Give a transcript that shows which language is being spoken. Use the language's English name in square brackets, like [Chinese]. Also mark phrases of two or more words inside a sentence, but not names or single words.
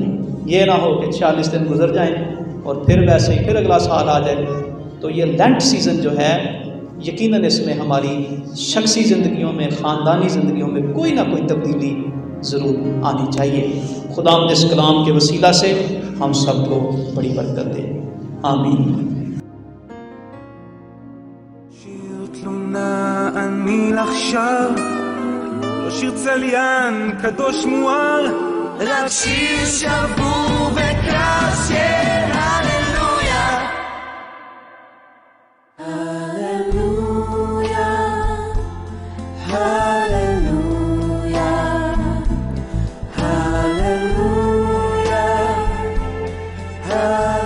[Urdu] یہ نہ ہو کہ 46 دن گزر جائیں اور پھر ویسے ہی پھر اگلا سال آ جائے۔ تو یہ [English] Lent season [Urdu] جو ہے یقیناً اس میں ہماری شخصی زندگیوں میں، خاندانی زندگیوں میں کوئی نہ کوئی تبدیلی ضرور آنی چاہیے۔ خداوند اس کلام کے وسیلہ سے ہم سب کو بڑی برکت دے، آمین۔ [Hebrew] שיר תלונה אני לך שר, לא שיר צליין קדוש מואר, רק שיר שבור וקרב של הללויה. Hallelujah, hallelujah, hallelujah, hallelujah.